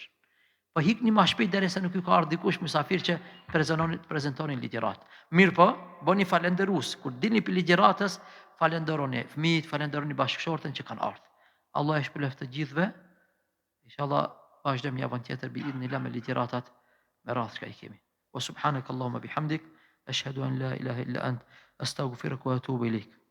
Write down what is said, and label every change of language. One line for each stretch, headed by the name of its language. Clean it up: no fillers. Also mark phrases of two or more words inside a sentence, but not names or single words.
Albanian: Po hikni më shpejt derisa nuk ju ka ardhur dikush musafir që prezantonin ligjërat. Mirë po, bëni falenderus. Kur dilni për ligjëratës, falenderoni fëmijët, falenderoni bashkëshortën që kanë ardhur. Allah e shpëleft të gjithëve.
Arabic: إن شاء الله
Albanian: vazhdojmë javën tjetër
Arabic: بإذن الله
Albanian: me ligjëratat me radhë që i kemi.
Arabic: وسبحانك اللهم وبحمدك، أشهد أن لا إله إلا أنت، أستغفرك وأتوب إليك.